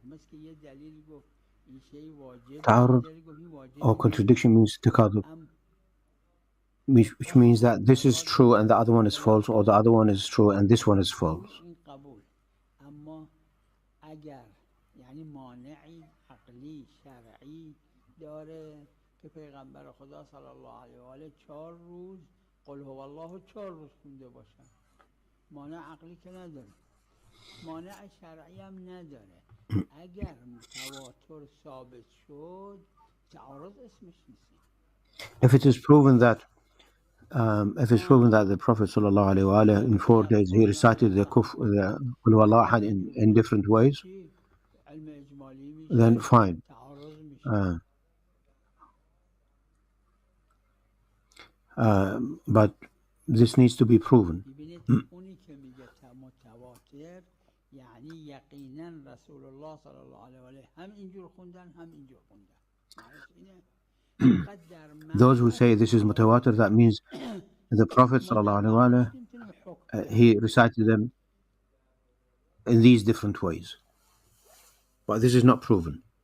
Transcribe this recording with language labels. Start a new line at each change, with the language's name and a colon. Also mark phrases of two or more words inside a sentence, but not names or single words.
Persian: مثل که یه دلیل گفت این شی واجب،
English: تعارض or contradiction means takadub, which means that this is true and the other one is false, or the other one is true and this one is false.
Persian: این قبول. اما اگر یعنی مانعی عقلی شرعی داره که پیغمبر خدا
Arabic: صلی الله علیه و آله
Persian: 4 روز
Arabic: قل هو الله
Persian: 4 روز خونده باشن، مانع عقلی که نداره، مانع شرعی هم نداره. اگر تواتر ثابت شد تعارض اسمش نیست.
English: If it is proven that the Prophet
Arabic: صلى الله عليه وسلم
English: in 4 days he recited the
Arabic: قل هو الله أحد
English: in different ways, then fine. But this needs to be proven.
Persian: یعنی یقینا رسول الله
Arabic: صلی الله علیه و آله
Persian: هم اینجور خوندن هم اینجور خوندن.
English: Those who say this is mutawatir, that means the Prophet
Arabic: صلى الله عليه وسلم
English: he recited them in these different ways, but this is not proven.